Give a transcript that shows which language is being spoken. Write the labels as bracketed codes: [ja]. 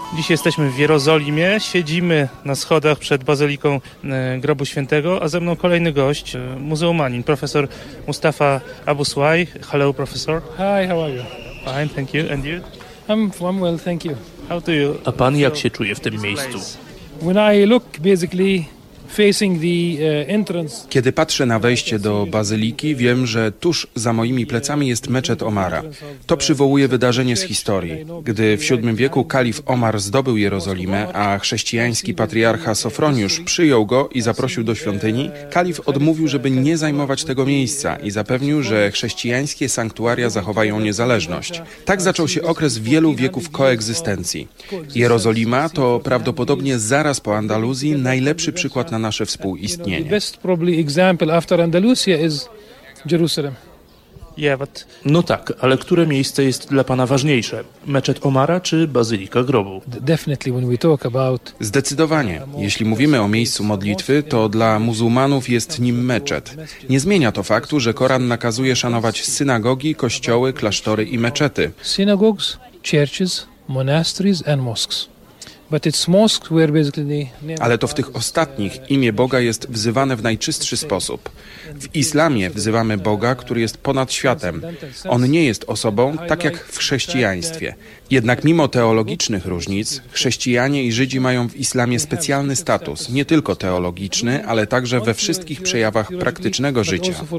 [pl] Jesteśmy w Jerozolimie, siedzimy na schodach przed Bazyliką Grobu Świętego, a ze mną kolejny gość, muzułmanin, profesor Mustafa Abu Suaj. [en] Hello, professor. Hi, how are you? Fine, thank you. And you? I'm well, thank you. How do you? [pl] A pan jak się czuje w tym miejscu? [en] When I look, basically, facing the entrance. [pl] Kiedy patrzę na wejście do bazyliki, wiem, że tuż za moimi plecami jest meczet Omara. To przywołuje wydarzenie z historii. Gdy w VII wieku kalif Omar zdobył Jerozolimę, a chrześcijański patriarcha Sofroniusz przyjął go i zaprosił do świątyni, kalif odmówił, żeby nie zajmować tego miejsca i zapewnił, że chrześcijańskie sanktuaria zachowają niezależność. Tak zaczął się okres wielu wieków koegzystencji. Jerozolima to prawdopodobnie zaraz po Andaluzji najlepszy przykład na nasze współistnienie. [en] The best probably example after Andalusia is Jerusalem. Yeah, but... [pl] No tak, ale które miejsce jest dla pana ważniejsze? Meczet Omara czy Bazylika Grobu? [en] Definitely when we talk about... [pl] Zdecydowanie. Jeśli mówimy o miejscu modlitwy, to dla muzułmanów jest nim meczet. Nie zmienia to faktu, że Koran nakazuje szanować synagogi, kościoły, klasztory i meczety. [en] Synagogues, churches, monasteries and mosques. [pl] Ale to w tych ostatnich imię Boga jest wzywane w najczystszy sposób. W islamie wzywamy Boga, który jest ponad światem. On nie jest osobą, tak jak w chrześcijaństwie. Jednak mimo teologicznych różnic, chrześcijanie i Żydzi mają w islamie specjalny status, nie tylko teologiczny, ale także we wszystkich przejawach praktycznego życia.